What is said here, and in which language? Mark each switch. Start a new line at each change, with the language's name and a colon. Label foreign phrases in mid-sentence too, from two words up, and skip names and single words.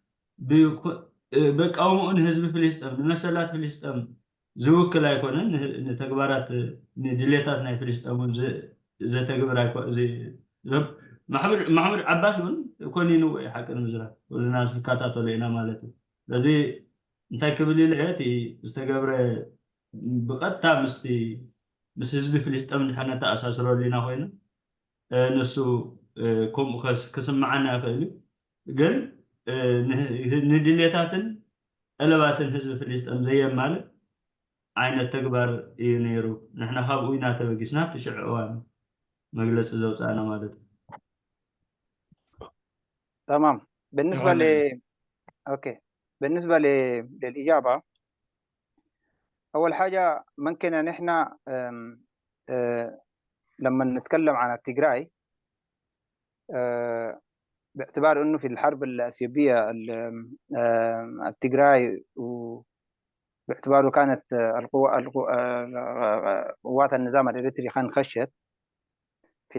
Tigrinya: በቃውሞን ህዝቢ ፍልስጤም ንመሰላት ፍልስጤም ዝውክል ኣይኮነን ንተግባራት ንድሌታት ናይ ፍልስጤምን ዘተግብር ኣይኮነ ማሕመድ ዓባስ እውን ኮኒኑ ወይ ሓቅን ምዝራት ኩልና ዝከታተሉ ኢና ማለት እዩ ስለዚ እንታይ ክብል ኢለ እቲ ዝተገብረ ብቐጥታ ምስ ህዝቢ ፍልስጤም ንሕና ተኣሳስረሉ ኢና ኮይኑ ንሱ ከምኡ ክስምዓና ይኽእል እዩ ግን ንድሌታትን ጠለባትን ህዝቢ ፍልስጤም ዘየማልእ ዓይነት ተግባር እዩ ነይሩ ንሕና ካብኡ ኢና ተበጊስና ብሽዕ እዋን መግለፂ ዘውፃእና ማለት እዩ
Arabic: تمام بالنسبة اوكي بالنسبة للإجابة أول حاجة ممكن أن إحنا لما نتكلم عن التجراي باعتبار أنه في الحرب الأثيوبية التجراي باعتباره كانت قوات النظام الإريتري خشت في